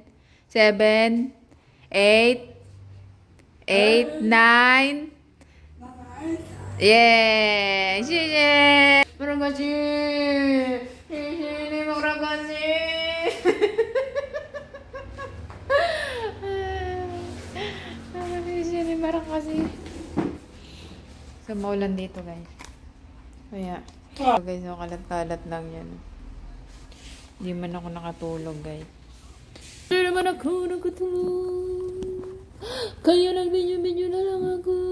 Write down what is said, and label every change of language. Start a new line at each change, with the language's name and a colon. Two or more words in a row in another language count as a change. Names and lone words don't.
English: 7. 8. 8, 9. Yeah. Yeah.
Malay: Terima kasih. Terima kasih. Terima kasih.
Filipino: So, maulan dito guys. Kaya, guys, so, kalat-kalat lang yan. Hindi man ako nakatulog guys. Hindi naman ako nakatulog. Kaya nag-video na lang ako.